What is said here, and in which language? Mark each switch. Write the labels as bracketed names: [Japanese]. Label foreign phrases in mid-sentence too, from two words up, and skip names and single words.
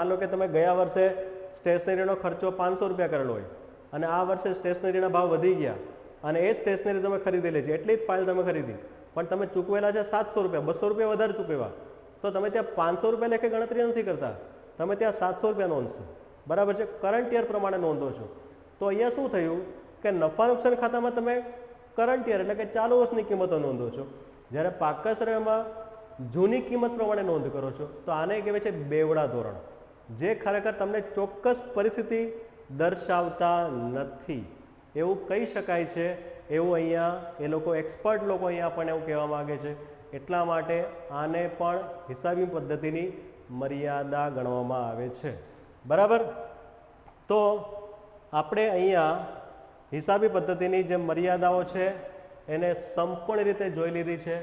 [Gujarati] માન લો કે તમે ગયા વર્ષે સ્ટેશનરીનો ખર્ચો 500 રૂપિયા કરેલો હોય અને આ વર્ષે સ્ટેશનરીના ભાવ વધી ગયા અને એ સ્ટેશનરી તમે ખરીદેલી છે, એટલી જ ફાઇલ તમે ખરીદી, પણ તમે ચૂકવેલા છે 700 રૂપિયા, 200 રૂપિયા વધારે ચૂકવ્યા, તો તમે ત્યાં 500 રૂપિયા લેખે ગણતરી નથી કરતા, તમે ત્યાં 700 રૂપિયા નોંધશો। બરાબર છે, [English] current year [Gujarati] પ્રમાણે નોંધો છો। તો અહીંયા શું થયું કે નફા નુકસાન ખાતામાં તમે [English] current year [Gujarati] એટલે કે ચાલુ વર્ષની કિંમતો નોંધો છો, જ્યારે પાક્કા સર્વેમાં જૂની કિંમત પ્રમાણે નોંધ કરો છો। તો આને કહેવાય છે બેવડા ધોરણ, જે ખરેખર તમને ચોક્કસ પરિસ્થિતિ દર્શાવતા નથી એવું કહી શકાય છે। એવું અહીંયા એ લોકો એક્સપર્ટ લોકો અહીંયા આપણે એવું કહેવા માંગે છે, એટલા માટે આને પણ હિસાબી પદ્ધતિની મર્યાદા ગણવામાં આવે છે। બરાબર, તો આપણે અહીંયા હિસાબી પદ્ધતિની જે મર્યાદાઓ છે એને સંપૂર્ણ રીતે જોઈ લીધી છે।